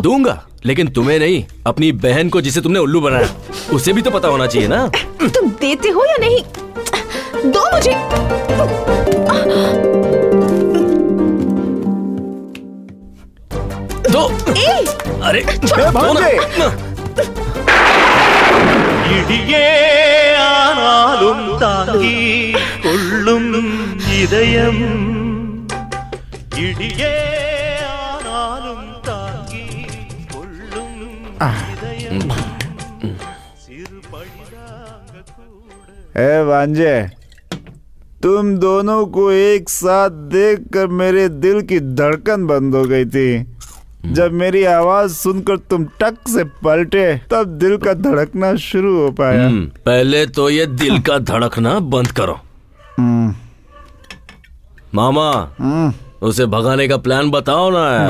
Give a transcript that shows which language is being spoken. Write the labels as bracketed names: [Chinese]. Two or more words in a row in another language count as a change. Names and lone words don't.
[Hindi] दूंगा, लेकिन तुम्हें नहीं, अपनी बहन को जिसे तुमने उल्लू बनाया उसे भी तो पता होना चाहिए ना। तुम देते हो या नहीं? दो मुझे। दो। अरे दो ना। [Tamil] இடியே ஆனாலும் தாங்கி கொள்ளும் இதயம் இடியே ஆனாலும் தாங்கி கொள்ளும் இதயம் சிறு பழிதாங்க கூட [Hindi] ए भांजे, तुम दोनों को एक साथ देखकर मेरे दिल की धड़कन बंद हो गई थी। जब मेरी आवाज सुनकर तुम टक से पलटे तब दिल का धड़कना शुरू हो पाया। पहले तो ये दिल का धड़कना बंद करो। मामा, उसे भगाने का प्लान बताओ ना यार।